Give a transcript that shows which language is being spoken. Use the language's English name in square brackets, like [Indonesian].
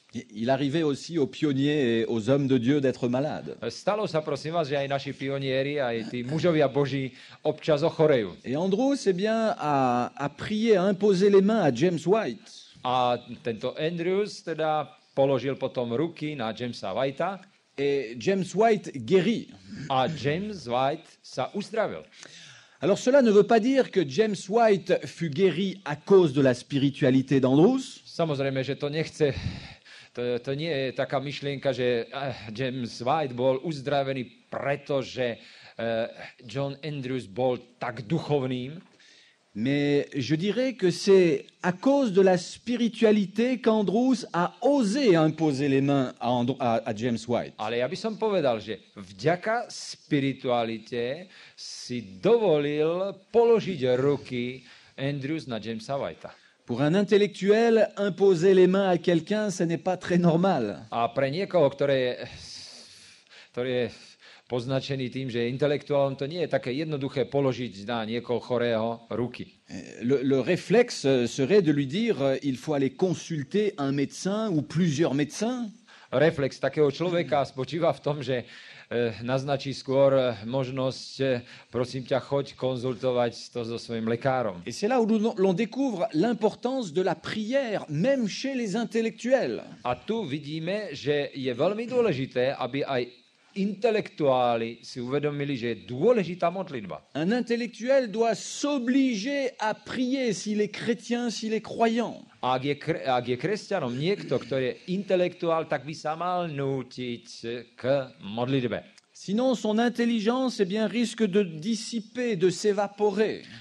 [French] Il arrivait aussi aux pionniers et aux hommes de Dieu d'être malades. [Slovak] Stalo sa, prosím vás, že aj naši pionieri, aj tí mužovia Boží občas ochorejú. [French] Et Andrews, eh bien, a prié, a imposé les mains à James White. [Slovak] A tento Andrews teda položil potom ruky na Jamesa Whitea. [French] Et James White guérit. [Slovak] A James White sa uzdravil. [French] Alors cela ne veut pas dire que James White fut guéri à cause de la spiritualité d'Andrews. [Slovak] Samozrejme, že to nechce, to nie je taká myšlienka, že James White bol uzdravený, pretože John Andrews bol tak duchovným. [French] Mais je dirais que c'est à cause de la spiritualité qu'Andrews a osé imposer les mains à James White. [Slovak] Ale ja by som povedal, že vďaka spiritualite si dovolil položiť ruky Andrews na Jamesa Whitea. [French] Pour un intellectuel, imposer les mains à quelqu'un, ce n'est pas très normal. [Slovak] A pre niekoho, ktorý je poznačený tým, že intelektuálom, to nie je také jednoduché položiť na niekoho chorého ruky. [French] Le réflexe serait de lui dire il faut aller consulter un médecin ou plusieurs médecins. [Slovak] Reflex takého človeka spočíva v tom, že naznačí skôr možnosť, prosím ťa, choď konzultovať to so svojím lekárom. [French] Et c'est là où l'on découvre l'importance de la prière, même chez les intellectuels. [Slovak] A tu vidíme, že je veľmi dôležité, aby aj intelektuáli si uvedomili, že je dôležitá modlitba. [French] Un intellectuel doit s'obliger à prier s'il est chrétien, s'il est croyant. [Slovak] A ak je kresťanom niekto, ktorý je intelektuál, tak by sa mal nútiť k modlitbe. [French] Sinon, son intelligence eh bien, risque de dissiper, de s'évaporer.